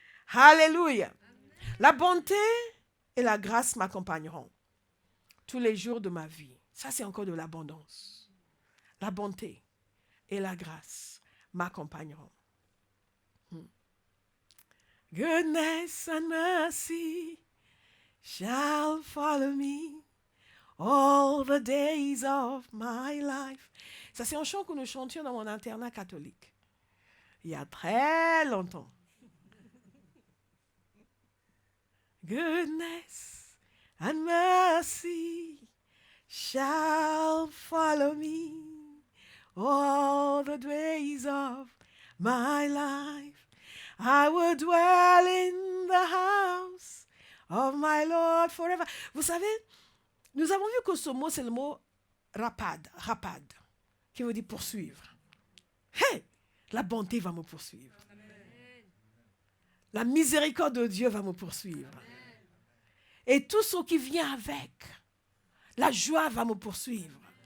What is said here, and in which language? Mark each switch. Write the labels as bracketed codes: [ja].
[fr] Alléluia. La bonté et la grâce m'accompagneront tous les jours de ma vie. Ça, c'est encore de l'abondance. La bonté et la grâce m'accompagneront. [en] Goodness and mercy shall follow me all the days of my life. [fr] Ça, c'est un chant que nous chantions dans mon internat catholique. Il y a très longtemps. [en] Goodness and mercy shall follow me all the days of my life. I will dwell in the house of my Lord forever. [fr] Vous savez, nous avons vu que ce mot, c'est le mot rapade, qui veut dire poursuivre. Hey, la bonté va me poursuivre. La miséricorde de Dieu va me poursuivre. Et tout ce qui vient avec, la joie va me poursuivre.